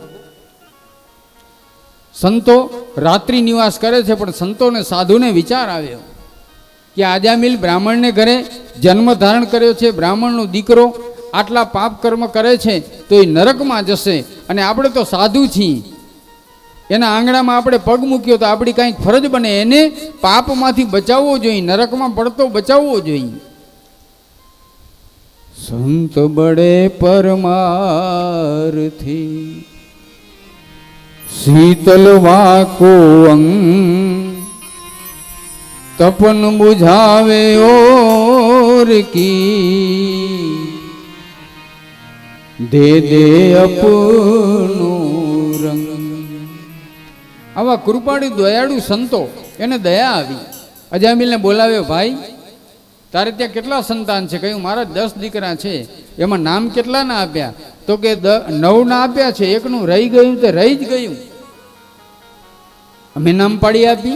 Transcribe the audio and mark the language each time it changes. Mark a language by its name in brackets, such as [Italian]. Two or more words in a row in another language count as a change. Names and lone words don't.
[Gujarati] સંતો રાત્રિ નિવાસ કરે છે, પણ સંતોને સાધુને વિચાર આવ્યો કે અજામિલ બ્રાહ્મણને ઘરે જન્મ ધારણ કર્યો છે, બ્રાહ્મણનો દીકરો આટલા પાપ કર્મ કરે છે તો એ નરકમાં જશે, અને આપણે તો સાધુ છીએ, એના આંગણામાં આપણે પગ મૂક્યો તો આપણી કાંઈક ફરજ બને, એને પાપમાંથી બચાવવો જોઈએ, નરકમાં પડતો બચાવવો જોઈએ। [Hindi] संत बड़े परमार्थी शीतल वाको अंग, तपन बुझावे और की, दे दे अपनो रंग। [Gujarati] આવા કૃપાળુ દયાળુ સંતો એને દયા આવી। અજામિલને બોલાવ્યો, ભાઈ તારે ત્યાં કેટલા સંતાન છે? કહ્યું મારા 10 દીકરા છે, એમાં નામ કેટલા ના આપ્યા? તો કે 9 ના આપ્યા છે, એકનું રહી ગયું તે રહી જ ગયું। અમે નામ પાડી આપી?